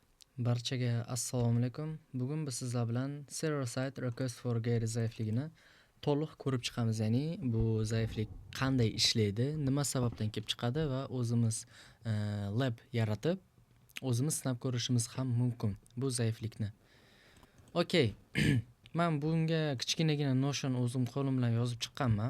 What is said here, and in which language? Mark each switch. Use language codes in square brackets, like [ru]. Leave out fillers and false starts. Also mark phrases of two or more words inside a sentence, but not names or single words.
[uz] Barchaga assalomu alaykum. Bugun biz sizlar bilan [en] server side request for get [uz] zaifligini to'liq ko'rib chiqamiz. Ya'ni bu zaiflik qanday ishlaydi, nima sababdan kelib chiqadi va o'zimiz lab yaratib, o'zimiz sinab ko'rishimiz ham mumkin bu zaiflikni. [en] Okay. [uz] Men bunga kichkinagina Notion o'zim qo'lim bilan yozib chiqqanman.